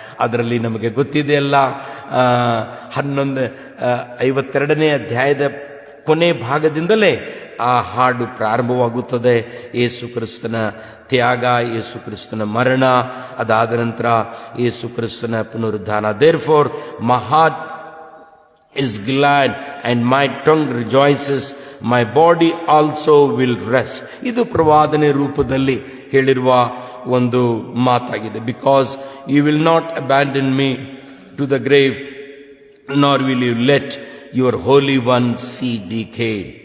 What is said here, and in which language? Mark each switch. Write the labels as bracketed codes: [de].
[kn] ಅದರಲ್ಲಿ ನಮಗೆ ಗೊತ್ತಿದೆ ಅಲ್ಲ, 52ನೇ ಅಧ್ಯಾಯದ ಕೊನೆ ಭಾಗದಿಂದಲೇ ಆ ಹಾಡು ಪ್ರಾರಂಭವಾಗುತ್ತದೆ. ಯೇಸು ಕ್ರಿಸ್ತನ ತ್ಯಾಗ, ಯೇಸು ಕ್ರಿಸ್ತನ ಮರಣ, ಅದಾದ ನಂತರ ಯೇಸು ಕ್ರಿಸ್ತನ ಪುನರುದ್ಧಾನ. [en] Therefore my heart is glad and my tongue rejoices, my body also will rest. [kn] ಇದು ಪ್ರವಾದನೆ ರೂಪದಲ್ಲಿ ಹೇಳಿರುವ ಒಂದು ಮಾತಾಗಿದೆ. [en] Because you will not abandon me to the grave, nor will you let your holy one see decay.